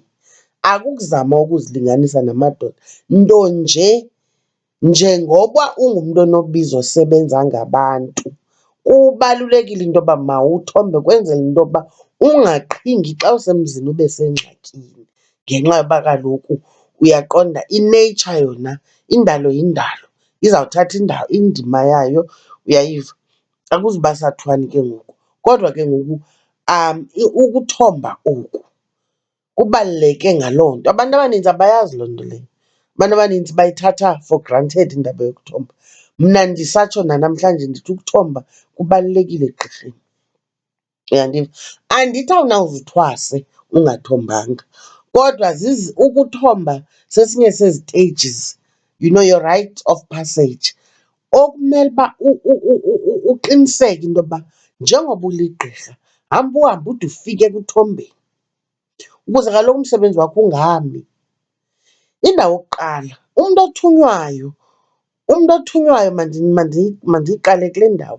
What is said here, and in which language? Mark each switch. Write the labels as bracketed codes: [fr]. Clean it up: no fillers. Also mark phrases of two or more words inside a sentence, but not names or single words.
[xh] Akukuzama ukuzilinganisa namadoda, nto nje njengoba ungumntu onobizo osebenza ngabantu, kubalulekile into yoba mawuthombe kwenzela into yoba ungaqhingi xa usemzini ube sengxakini, ngenxa yoba kaloku uyaqonda i-nature yona, indalo yindalo, izawuthatha indima yayo, uyayiva? Akuzuba sathwani ke ngoku, kodwa ke ngoku ukuthomba oku kubaluleke ngaloo nto. Abantu abanintsi abayazi loo nto leyo, abantu abanintsi bayithatha [en] for granted [xh] indaba yokuthomba. Mna ndisatsho nanamhlanje ndithi ukuthomba kubalulekile egqirheni, uyandiva? Andithi awunawuze uthwase ungathombanga, kodwa ukuthomba sesinye sezi-stages, [en] you know, your rite of passage, [xh] okumele uba uqiniseke into yoba njengoba uligqirha, hamba uhambe ude ufike ekuthombeni, ukuze kaloku umsebenzi wakho ungami. Indawo yokuqala, umntu othunyiwayo mandiyiqale kule ndawo.